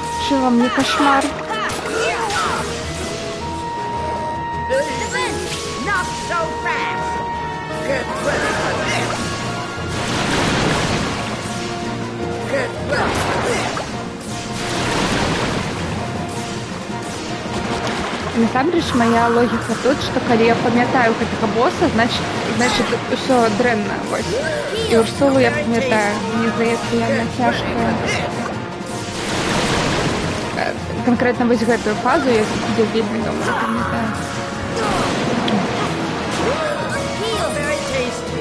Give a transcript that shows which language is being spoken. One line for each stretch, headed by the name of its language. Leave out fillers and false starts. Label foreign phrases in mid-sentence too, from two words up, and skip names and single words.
Russian: пережила мне кошмар.
English: Not so fast! Get ready for this! Get ready for this!
Belarusian: Насамрэч моя логіка тут, што калі я памятаю гэтага боса, значит усё дрэнна, вось. І Урсулу я памятаю. Мне здаецца, яна цяжкая. Конкретно вось гэтую фазу я вельмі добра памятаю.
English: Very tasty!